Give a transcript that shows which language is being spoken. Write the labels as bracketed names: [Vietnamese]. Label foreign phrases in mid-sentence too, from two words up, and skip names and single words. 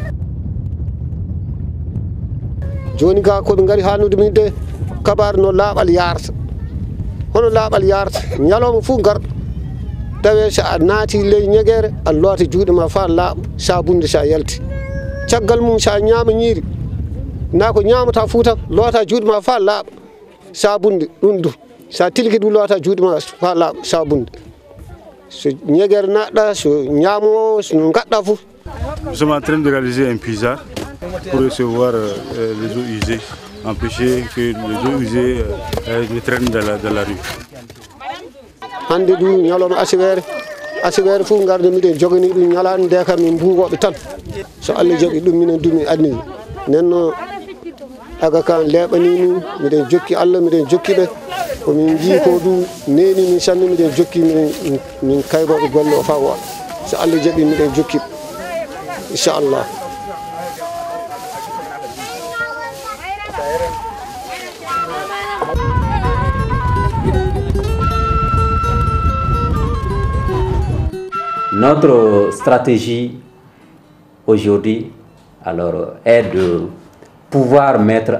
[Fula] joni ga koɓe ngari haalnude min de kabaru no laaɓal yarata hono laaɓal yarata ñalawma fof garɗo tawe so a naati ley ñeguere a loota juuɗe ma fa laaɓa sabunde sa yalti caggal mum sa ñaama ñiiri na ko ñamata fuu tan loota juuɗe ma fa laaɓa sabunde ɗum du sa tilki ɗum loota juuɗe ma fa laaɓa sabunde so ñeguere naɗɗa so ñaamo no gaɗɗa fof. [French] Nous sommes en train de réaliser un puisard pour recevoir les eaux usées, empêcher que les eaux usées ne traînent dans la rue. [Fula] Hande du ñalawma asiwere fof garde miɗen jogani ɗum ñalande nde kam min mbugoɓe tan so Allah jaaɓi ɗum minen dumi adni nenno aga kan leɓani min miɗen jokki Allah miɗen jokkiɓe komin jii ko du neni min sanne miɗen jokki min kayroɓe golle o fa woɗa so Allah jaaɓi miɗen jokkiɓe inchallah. [French] Notre stratégie aujourd'hui est de pouvoir mettre